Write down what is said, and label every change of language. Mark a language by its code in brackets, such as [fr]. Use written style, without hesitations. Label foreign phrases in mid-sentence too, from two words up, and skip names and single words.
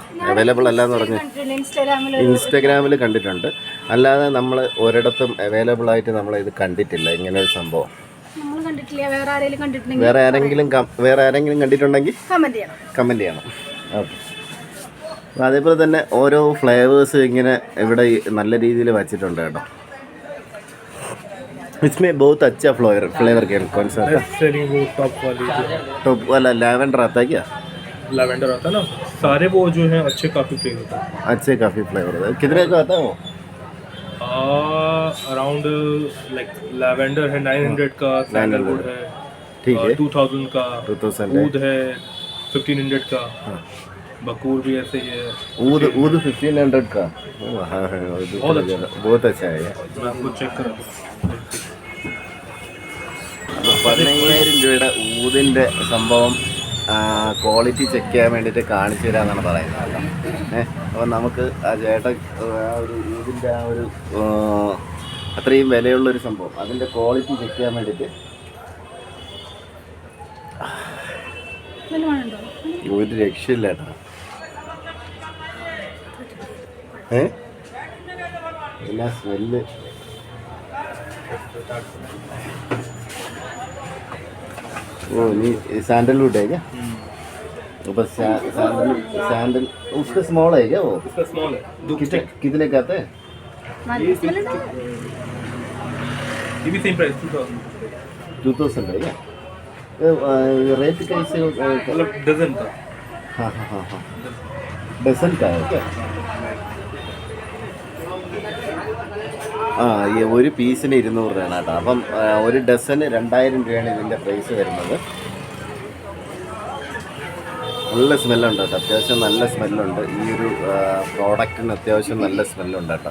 [ml] അവൈലബിൾ അല്ല എന്ന് പറഞ്ഞ് ഇൻസ്റ്റാഗ്രാമിൽ കണ്ടിട്ടുണ്ട്, അല്ലാതെ നമ്മൾ ഒരിടത്തും അവൈലബിൾ ആയിട്ട് നമ്മൾ ഇത് കണ്ടിട്ടില്ല ഇങ്ങനെ ഒരു സംഭവം. വേറെ ആരെങ്കിലും കണ്ടിട്ടുണ്ടെങ്കിൽ കമൻറ്റ് ചെയ്യണം. ഓക്കെ, അതേപോലെ തന്നെ ഓരോ ഫ്ലേവേഴ്സ് ഇങ്ങനെ ഇവിടെ നല്ല രീതിയിൽ വച്ചിട്ടുണ്ട് കേട്ടോ. [hi] इसमें बहुत अच्छा फ्लेवर कौन सा आता है? टॉप वाला लैवेंडर आता है क्या? लैवेंडर आता है ना, सारे वो जो हैं अच्छे काफ़ी फ्लेवर होता है. अच्छे काफ़ी फ्लेवर होता है. कितने का आता है वो? [en] around like [hi] लैवेंडर है 900 का, सैंडलवुड है ठीक है 2000 का, ऊद है 1500 का, बकूर भी ऐसे ही है. ऊद 1500 का. बहुत अच्छा है. मैं आपको चेक करा [ml] 15,000 രൂപയുടെ ഊതിൻ്റെ സംഭവം [en] quality check [ml] ചെയ്യാൻ വേണ്ടിയിട്ട് കാണിച്ചു തരാമെന്നാണ് പറയുന്നത്. അപ്പോൾ നമുക്ക് ആ ചേട്ടൻ ഒരു ഊതിൻ്റെ അത്രയും വിലയുള്ളൊരു സംഭവം അതിൻ്റെ [en] quality check [ml] ചെയ്യാൻ വേണ്ടിയിട്ട് ഒരു രക്ഷയില്ല കേട്ടോ. എല്ലാ സ്മെല്ല് [hi] वो नहीं सैंडलवुड है क्या? ऊपर सैंडल उसका स्मॉल है क्या? वो उसका स्मॉल है. कितने का आता है? ये भी [en] same price [hi] 2000 है क्या? रेट कैसे मतलब डजन का? हाँ डजन का है क्या? [ml] ഈ ഒരു പീസിന് 200 രൂപയാണ് കേട്ടോ. അപ്പം ഒരു ഡസന് 2000 രൂപയാണ് ഇതിൻ്റെ പ്രൈസ് വരുന്നത്. നല്ല സ്മെല്ലുണ്ട് കേട്ടോ, അത്യാവശ്യം നല്ല സ്മെല്ലുണ്ട്. ഈ ഒരു പ്രോഡക്റ്റിന് അത്യാവശ്യം നല്ല സ്മെല്ലുണ്ട് കേട്ടോ.